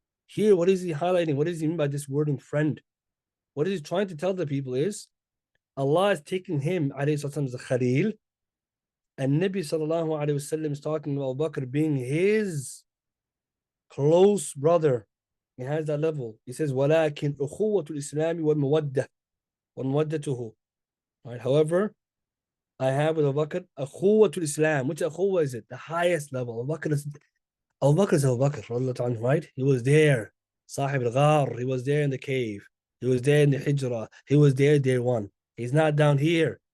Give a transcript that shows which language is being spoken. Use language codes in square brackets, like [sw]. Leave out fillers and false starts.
[en] Here, what is he highlighting? What does he mean by this wording friend? What he's trying to tell the people is Allah is taking him, alayhi sallam, as a khalil, and Nabi sallallahu alayhi wasallam is talking about Abu Bakr being his close brother. He has that level. [ar] He says, وَلَكِنْ أُخُوَّةُ الْإِسْلَامِ وَالْمَوَدَّةِ وَمَوَدَّتُهُ. [en] Right? However, I have with Abu Bakr [ar] أخوة الإسلام. [en] Which أخوة is it? The highest level. Abu Bakr is Abu Bakr is Abu Bakr, right? He was there. Sahib al-Ghar, he was there in the cave. He was there in the Hijrah. He was there day one. He's not down here.